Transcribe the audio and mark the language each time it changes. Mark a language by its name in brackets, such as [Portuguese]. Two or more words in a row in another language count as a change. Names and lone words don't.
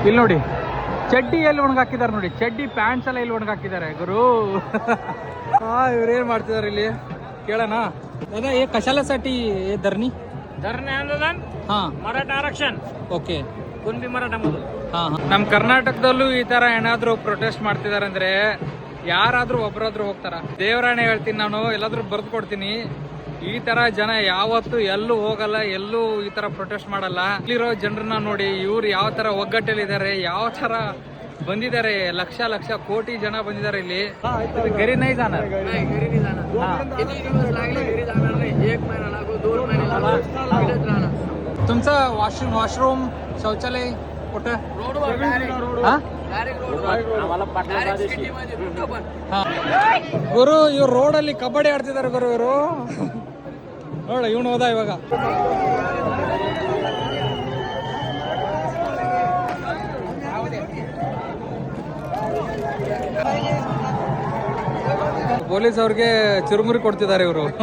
[Kannada] ಇಲ್ಲಿ ನೋಡಿ ಚಡ್ಡಿ ಎಲ್ಲಿ ಒಣಗಾಕಿದ್ದಾರೆ ನೋಡಿ, ಚಡ್ಡಿ ಪ್ಯಾಂಟ್ಸ್ ಎಲ್ಲ ಇಲ್ಲಿ ಒಣಗಾಕಿದ್ದಾರೆ ಗುರು. ಇವ್ರೇನ್ ಮಾಡ್ತಿದಾರೆ ಇಲ್ಲಿ ಕೇಳೋಣ. [Marathi] दादा हे कशासाठी हे धरणी आंदोलन ಹಾ मराठा आरक्षण [Kannada] ಓಕೆ [Marathi] कुणबी मराठामधून [Kannada] ಹಾ ನಮ್ಮ ಕರ್ನಾಟಕದಲ್ಲೂ ಈ ತರ ಏನಾದ್ರು ಪ್ರೊಟೆಸ್ಟ್ ಮಾಡ್ತಿದಾರೆ ಅಂದ್ರೆ ಯಾರಾದ್ರೂ ಒಬ್ಬರಾದ್ರೂ ಹೋಗ್ತಾರ. ದೇವರಾಣೆ ಹೇಳ್ತೀನಿ, ನಾನು ಎಲ್ಲಾದ್ರೂ ಬರ್ದು ಕೊಡ್ತೀನಿ. ಈ ತರ ಜನ ಯಾವತ್ತು ಎಲ್ಲೂ ಹೋಗಲ್ಲ, ಎಲ್ಲೂ ಈ ತರ ಪ್ರೊಟೆಸ್ಟ್ ಮಾಡಲ್ಲ. ಇಲ್ಲಿರೋ ಜನರನ್ನ ನೋಡಿ, ಇವ್ರು ಯಾವ ತರ ಒಗ್ಗಟ್ಟಲ್ಲಿದ್ದಾರೆ, ಯಾವ ತರ ಬಂದಿದ್ದಾರೆ. ಲಕ್ಷ ಲಕ್ಷ ಕೋಟಿ ಜನ ಬಂದಿದ್ದಾರೆ ಇಲ್ಲಿ. [Marathi] घरी नाही जाणार. नाही घरी नाही जाणार. किती दिवस लागले घरी जाणार नाही. 1 महिना लागो 2 महिने लागो इकडेच राहणार. तुमचं वॉशरूम शौचालय कुठं? रोडवर हा डायरेक्ट रोडवर आम्हाला डायरेक्ट सिटीमध्ये कुठं पण. [Kannada] ಹಾ ಗುರು, ಇವ್ರು ರೋಡಲ್ಲಿ ಕಬಡ್ಡಿ ಆಡ್ತಿದ್ದಾರೆ ಗುರು. ಇವರು ನೋಡ, ಇವನು ಹೋದ ಇವಾಗ. ಪೊಲೀಸ್ ಅವ್ರಿಗೆ ಚುರುಮುರಿ ಕೊಡ್ತಿದ್ದಾರೆ ಇವರು.